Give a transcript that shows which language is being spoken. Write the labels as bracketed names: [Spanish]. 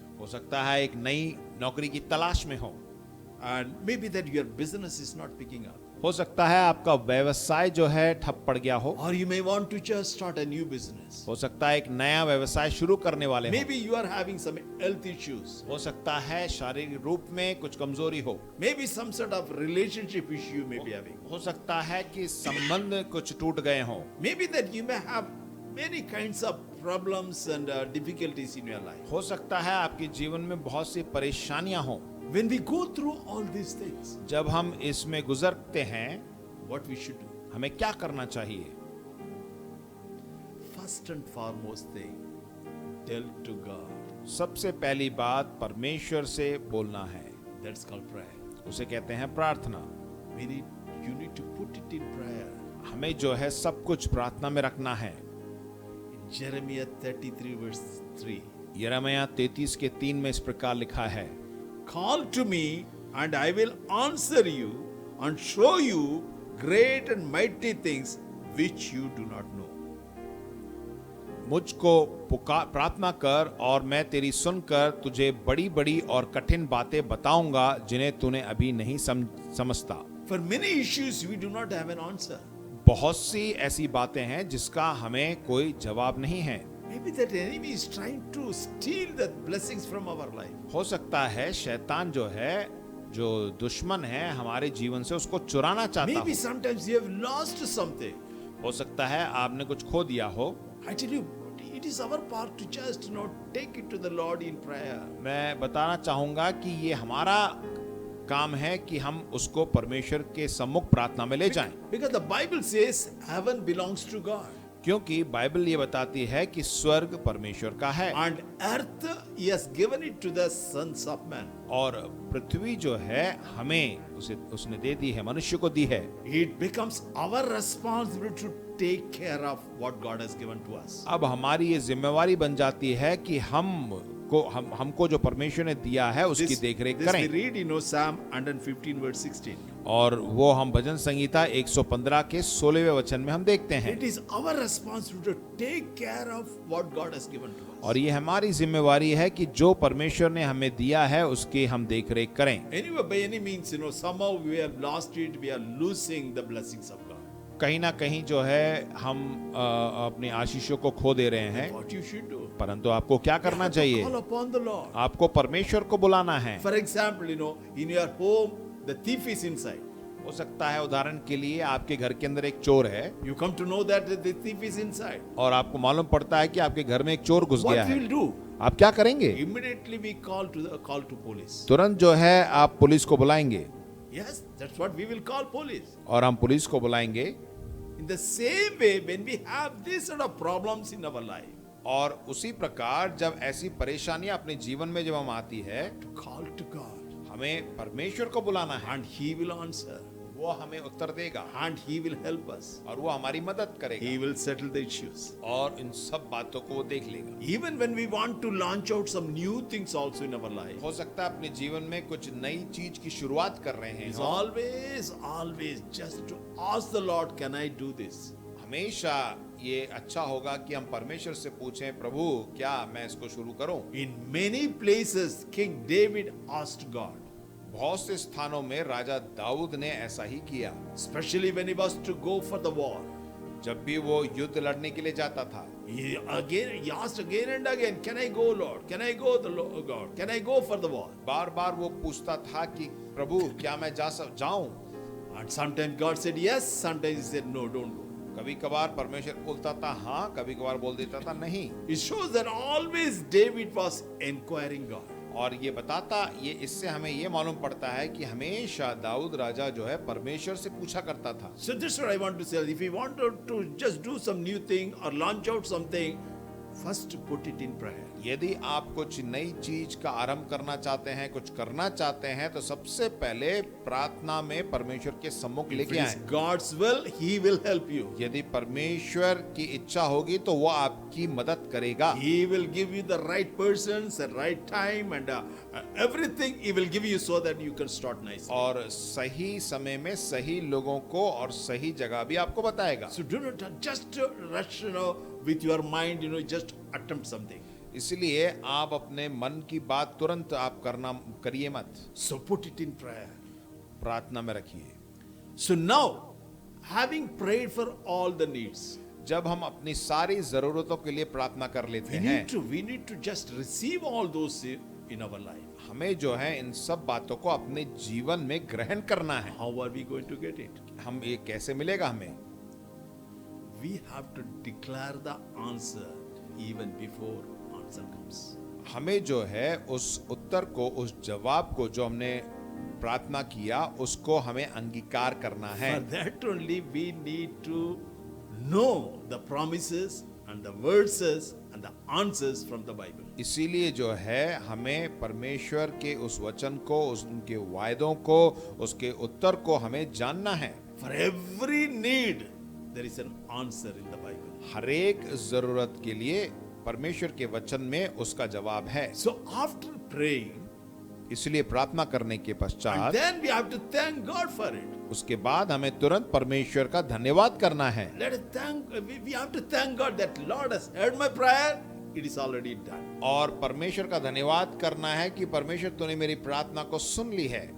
[Hindi] हो सकता है एक नई नौकरी की तलाश में हो, [English] and maybe that your business is not picking up, [Hindi] हो सकता है आपका व्यवसाय जो है ठप पड़ गया हो, [English] or you may want to just start a new business. [Hindi] हो सकता है एक नया व्यवसाय शुरू करने वाले हो, [English] Maybe you are having some health issues, [Hindi] हो सकता है शारीरिक रूप में कुछ कमजोरी हो, [English] maybe some sort of relationship issue you may be having, [Hindi] हो सकता है कि संबंध कुछ टूट गए हों, [English] maybe that you may have many kinds of problems and difficulties in your life. [Hindi] हो सकता है आपके जीवन में बहुत सी परेशानियां हों, [English] When we go through all these things, [Hindi] जब हम इसमें गुजरते हैं, [English] what we should do? [Hindi] हमें क्या करना चाहिए? [English] First and foremost thing, tell to God. [Hindi] सबसे पहली बात परमेश्वर से बोलना है, [English] That's called prayer. [Hindi] उसे कहते हैं प्रार्थना। [English] You need to put it in prayer. [Hindi] हमें जो है सब कुछ प्रार्थना में रखना है। [English] In Jeremiah 33 verse 3. [Hindi] यिर्मयाह 33 के 3 में इस प्रकार लिखा है, [English] Call to me and I will answer you and show you great and mighty things which you do not know. [Hindi] मुझको प्रार्थना कर और मैं तेरी सुनकर तुझे बड़ी बड़ी और कठिन बातें बताऊंगा जिन्हें तूने अभी नहीं समझता। [English] For many issues we do not have an answer. [Hindi] बहुत सी ऐसी बातें हैं जिसका हमें कोई जवाब नहीं है। [English] Maybe that enemy is trying to steal the blessings from our life. [Hindi] हो सकता है शैतान जो है, जो दुश्मन है हमारे जीवन से, उसको चुराना चाहता [English] Maybe [Hindi] हो। [English] sometimes you have lost something. [Hindi] हो सकता है आपने कुछ खो दिया हो। [English] I tell you, it is our part to just take it to the Lord in prayer. [Hindi] मैं बताना चाहूंगा कि ये हमारा काम है कि हम उसको परमेश्वर के सम्मुख प्रार्थना में ले जाएं, [English] Because the Bible says heaven belongs to God. [Hindi] क्योंकि बाइबल ये बताती है कि स्वर्ग परमेश्वर का है [English] And earth he has given it to the sons of man. [Hindi] और पृथ्वी जो है हमें उसने दे दी है, मनुष्य को दी है। [English] It becomes our responsibility to take care of what God has given to us. [Hindi] अब हमारी ये जिम्मेवारी बन जाती है कि हमको जो परमेश्वर ने दिया है उसकी देखरेख [English] This [Hindi] करें। [English] we read in Psalm 115 verse 16. [Hindi] और वो हम भजन संगीता 115 के 16वें वचन में हम देखते हैं। [English] It is our responsibility to take care of what God has given to us. [Hindi] और ये हमारी जिम्मेवारी है कि जो परमेश्वर ने हमें दिया है उसकी हम देखरेख करें। [English] Anyway, by any means, somehow we have lost it, we are losing the blessings of God. [Hindi] कहीं ना कहीं जो है हम अपनी आशीषों को खो दे रहे हैं, [English] What you should do? [Hindi] परंतु आपको क्या करना चाहिए? [English] Call upon the Lord. [Hindi] आपको परमेश्वर को बुलाना है। [English] For example, in your home, the thief is inside. [Hindi] हो सकता है उदाहरण के लिए आपके घर के अंदर एक चोर है [English] You come to know that the thief is inside. [Hindi] और आपको मालूम पड़ता है कि आपके घर में एक चोर घुस गया [English] What we [Hindi] है। [English] will do? [Hindi] आप क्या करेंगे? [English] Immediately we call to police. [Hindi] तुरंत जो है आप पुलिस को बुलाएंगे। [English] Yes, that's what we will call police. [Hindi] और हम पुलिस को बुलाएंगे। [English] In the same way, when we have these sort of problems in our life, [Hindi] और उसी प्रकार जब ऐसी परेशानियां अपने जीवन में जब हम आती है, [English] to call to God, [Hindi] हमें परमेश्वर को बुलाना है [English] and He will answer, [Hindi] वो हमें उत्तर देगा [English] and He will help us. [Hindi] और वो हमारी मदद करेगा [English] He will settle the issues. [Hindi] और इन सब बातों को वो देख लेगा। [English] Even when we want to launch out some new things also in our life, [Hindi] हो सकता है अपने जीवन में कुछ नई चीज की शुरुआत कर रहे हैं, [English] it's always just to ask the Lord, can I do this? [Hindi] हमेशा ये अच्छा होगा कि हम परमेश्वर से पूछें, प्रभु क्या मैं इसको शुरू करूं? [English] In many places, King David asked God, [Hindi] बहुत से स्थानों में राजा दाऊद ने ऐसा ही किया, [English] especially when he was to go for the war. [Hindi] जब भी वो युद्ध लड़ने के लिए जाता था, [English] He asked again and again, can I go, Lord? Can I go, God? Can I go for the war? [Hindi] बार बार वो पूछता था कि प्रभु क्या मैं जाऊं? [English] And sometimes God said yes, sometimes he said no, don't go. [Hindi] कभी कभार परमेश्वर बोलता था हाँ, कभी कभार बोल देता था नहीं। [English] It shows that always David was inquiring God. [Hindi] और ये बताता, ये इससे हमें ये मालूम पड़ता है कि हमेशा दाऊद राजा जो है परमेश्वर से पूछा करता था। [English] So this is what I want to say. If you want to just do some new thing or launch out something, first put it in prayer. [Hindi] यदि आप कुछ नई चीज का आरंभ करना चाहते हैं, कुछ करना चाहते हैं, तो सबसे पहले प्रार्थना में परमेश्वर के सम्मुख [English] If [Hindi] लेके [English] it is [Hindi] आए। [English] God's will, He will help you. [Hindi] यदि परमेश्वर की इच्छा होगी तो वो आपकी मदद करेगा। [English] He will give you the right persons, the right time, and everything He will give you so that you can start nicely. [Hindi] और सही समय में सही लोगों को और सही जगह भी आपको बताएगा। [English] So do not just rush, with your mind, just attempt something. [Hindi] इसलिए आप अपने मन की बात तुरंत आप करिए मत, [English] So put it in prayer. [Hindi] प्रार्थना में रखिए। [English] So now, having prayed for all the needs, [Hindi] जब हम अपनी सारी जरूरतों के लिए प्रार्थना कर लेते हैं, [English] we need to just receive all those in our life. [Hindi] हमें जो है इन सब बातों को अपने जीवन में ग्रहण करना है। [English] How are we going to get it? [Hindi] हम ये कैसे मिलेगा हमें? [English] We have to declare the answer even before answer comes. [Hindi] हमें जो है उस उत्तर को, उस जवाब को जो हमने प्रार्थना किया, उसको हमें अंगीकार करना है। [English] For that only we need to know the promises and the verses and the answers from the Bible. [Hindi] इसीलिए जो है हमें परमेश्वर के उस वचन को, उनके वायदों को, उसके उत्तर को हमें जानना है। [English] For every need, there is an answer in the Bible. [Hindi] हर एक जरूरत के लिए परमेश्वर के वचन में उसका जवाब है। [English] So after praying, [Hindi] इसलिए प्रार्थना करने के [English] and [Hindi] पश्चात [English] then we have to thank God for it. [Hindi] उसके बाद हमें तुरंत परमेश्वर का धन्यवाद करना है। [English] Let us thank. We have to thank God that Lord has heard my prayer. It is already done. [Hindi] और परमेश्वर का धन्यवाद करना है कि परमेश्वर तूने मेरी प्रार्थना को सुन ली है।